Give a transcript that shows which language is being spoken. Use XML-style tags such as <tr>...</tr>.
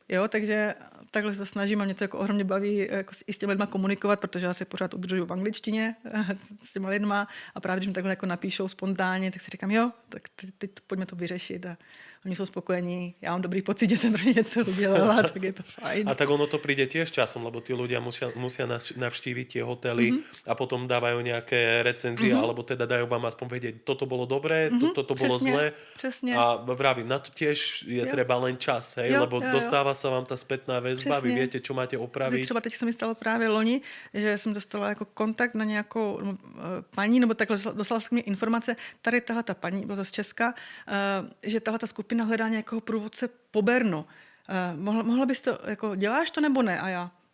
<cs>Jo, takže takhle se snažím a mě to jako ohromně baví jako i s těmi lidma komunikovat, protože já se pořád udržuju v angličtině s těma lidma a právě když mi takhle jako napíšou spontánně, tak si říkám, jo, tak teď pojďme to vyřešit a oni jsou spokojení, já mám dobrý pocit, že jsem pro ně něco udělala, tak je to fajn.</cs> <sk>A tak ono to príde tiež časom, lebo tí ľudia musia navštíviť tie hotely a potom dávajú nejaké recenzie, alebo teda dajú vám aspoň vedieť, toto bolo dobré, toto bolo zlé.</sk> <cs>Přesně.</cs> <sk>A vravím, na to tiež je treba len čas, hej, lebo dostáva sa vám tá spätná väzba, vy viete, čo máte opraviť.</sk> <cs>Třeba teď se mi stalo právě loni, že jsem dostala jako kontakt na nějakou paní, nebo takhle dostala jsem mě informace, tady tahle ta paní, byla to z Česka, že tahle ta skupina hledá nějakého průvodce po Bernu. Mohla bys to, jako děláš to nebo ne? A já,</cs>